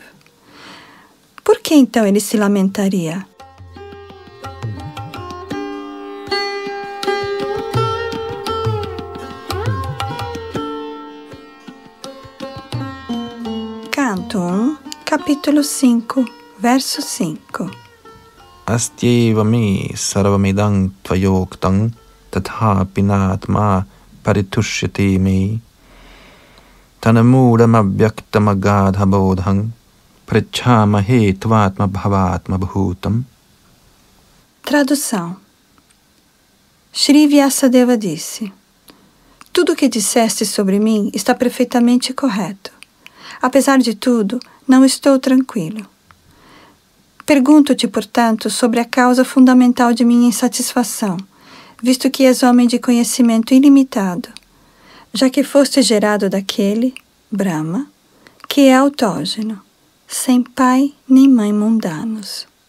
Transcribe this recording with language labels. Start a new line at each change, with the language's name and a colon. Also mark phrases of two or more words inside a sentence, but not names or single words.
Portuguese: Por que então ele se lamentaria? Canto 1, capítulo 5, verso 5.
Sanskrit: अस्त्येव मे सर्वमिदं त्वयोक्तं तथापि नात्मा परितुष्यते मे तन्मूलम् अव्यक्तम् अगाध बोधं पृच्छामहे त्वात्म भवात्म भूतम्.
Portuguese: Tradução. Sri Vyasadeva disse: tudo o que disseste sobre mim está perfeitamente correto. Apesar de tudo, não estou tranquilo. Pergunto-te, portanto, sobre a causa fundamental de minha insatisfação, visto que és homem de conhecimento ilimitado, já que foste gerado daquele, Brahma, que é autógeno, sem pai nem mãe mundanos.